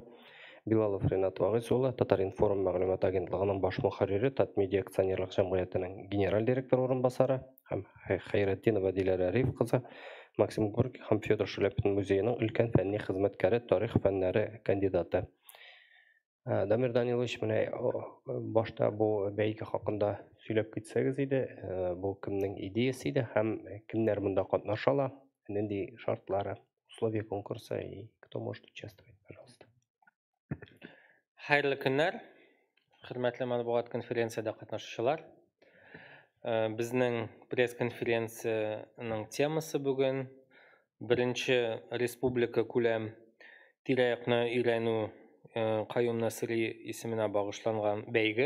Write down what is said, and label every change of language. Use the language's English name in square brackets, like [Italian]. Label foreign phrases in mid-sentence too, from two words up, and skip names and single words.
[Tatar] Билалов Ренат Вагыз улы, Татар-информ мәгълүмат агентлыгының баш мөхәррире, Татмедиа акционерлык җәмгыятенең генераль директоры урынбасары һәм Хәйретдинова Диләрә Ариф кызы, Максим Горький һәм Федор Шаляпин музееның өлкән фәнни хезмәткәре, тарих фәннәре кандидаты. Дамир Данилович, менә башта бу бәйге хакында сөйләп китсәгез иде, бу кемнең идеясе иде һәм кемнәр монда катнашалар, нинди шартлары, [Russian] условия конкурса и кто может участвовать, пожалуйста. [Tatar] Хайрлы көннәр, хөрмәтле матбугат конференцияда катнашучылар. Безнең пресс-конференцияның темасы бүген беренче республика күләм тирә-якны өйрәнү Каюм Насыри исеменә багышланган бәйге.